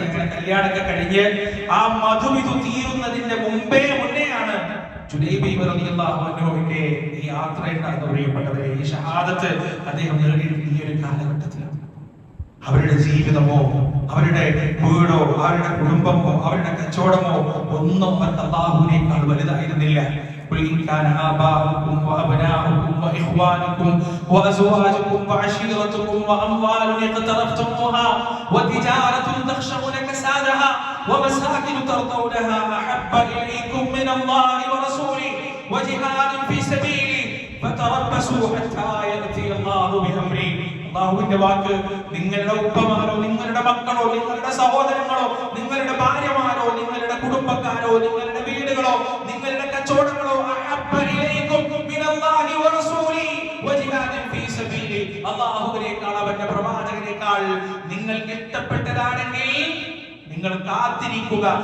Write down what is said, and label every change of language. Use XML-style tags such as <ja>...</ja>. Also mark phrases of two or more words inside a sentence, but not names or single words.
<ml>ഇങ്ങനെ കല്യാണമൊക്കെ കഴിഞ്ഞ് ആ മധുവിധു തീരുന്നതിന്റെ മുന്നേയാണ് ജുലൈബീബ് റളിയല്ലാഹു അൻഹുവിന്റെ ഈ യാത്ര ഉണ്ടാകുന്ന പ്രിയപ്പെട്ടവരെ. ഈ ഷഹാദത്ത് അദ്ദേഹം നേടിയിട്ടുള്ള ഈ ഒരു കാലഘട്ടത്തിലാണ്. അവരുടെ ജീവിതമോ അവരുടെ വീടോ അവരുടെ കുടുംബമോ അവരുടെ കച്ചവടമോ ഒന്നും അവർക്ക് അല്ലാഹുവിനേക്കാൾ വലുതായിരുന്നില്ല.</ml> <ar>قل إن كان آباؤكم وأبناؤكم وإخوانكم وأزواجكم وعشيرتكم وأموال اقترفتموها وتجارة تخشون كسادها ومساكن ترضونها أحب إليكم من الله ورسوله وجهاد في سبيله فتربصوا حتى يأتي الله بأمره.</ar> <ml>അല്ലാഹുവിന്റെ വാക്ക്, നിങ്ങളുടെ ഉപ്പമാരോ നിങ്ങളുടെ മക്കളോ നിങ്ങളുടെ സഹോദരങ്ങളോ നിങ്ങളുടെ ഭാര്യമാരോ നിങ്ങളുടെ കുടുംബക്കാരോ നിങ്ങളുടെ വീടുകളോ നിങ്ങളുടെ കച്ചവടങ്ങളോ അല്ലാഹുവിനേക്കാൾ അവന്റെ പ്രവാചകനേക്കാൾ നിങ്ങൾക്ക് ഇഷ്ടപ്പെട്ടതാണെങ്കിൽ നിങ്ങൾ കാത്തിരിക്കുക.</ml>